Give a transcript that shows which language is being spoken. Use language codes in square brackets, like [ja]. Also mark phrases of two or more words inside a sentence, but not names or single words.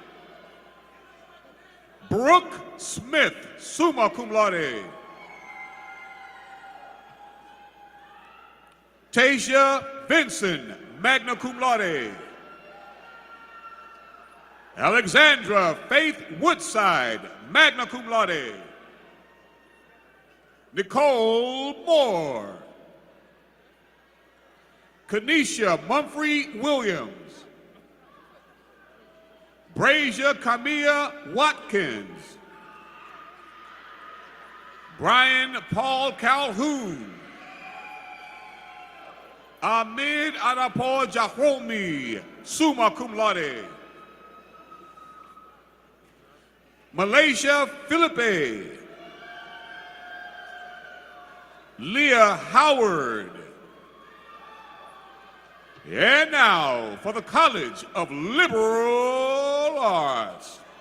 [en] Brooke Smith, [la] summa cum laude. [en] Tasia Vinson, [la] magna cum laude. [en] Alexandra Faith Woodside, [la] magna cum laude. [en] Nicole Moore. Kanisha Mumphrey Williams. Brasia Camilla Watkins. Brian Paul Calhoun. Ahmed Adapo Jahomi, [la] summa cum laude. [en] Malaysia Philippe. Leah Howard. And now for the College of Liberal Arts.